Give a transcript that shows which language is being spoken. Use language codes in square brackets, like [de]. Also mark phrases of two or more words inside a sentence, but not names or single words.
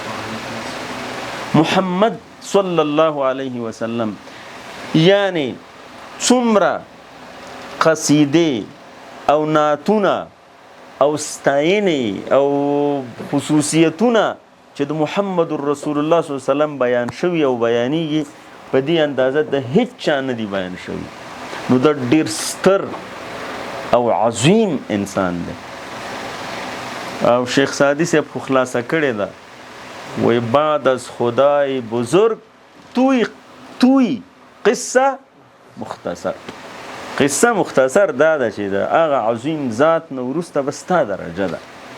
[ps] محمد [ar] صلی الله علیه وسلم [ps] یعنی څومره قصیدې او نعتونه او ستاینې او خصوصیتونه چې د محمد [ar] رسول الله صلی الله علیه وسلم [ps] بیان شوي او بیانیږي په دې اندازه د هیڅ چا نه دي بیان شوي. نو دا ډېر ستر او عظیم انسان دی. او شیخ سعدی صاحب خو خلاصه کړې ده، وی [fa] بعد از خدای بزرگ توی قصه مختصر. قصه مختصر [ps] دا ده چې د هغه عظیم ذات نه وروسته به ستا درجه ده.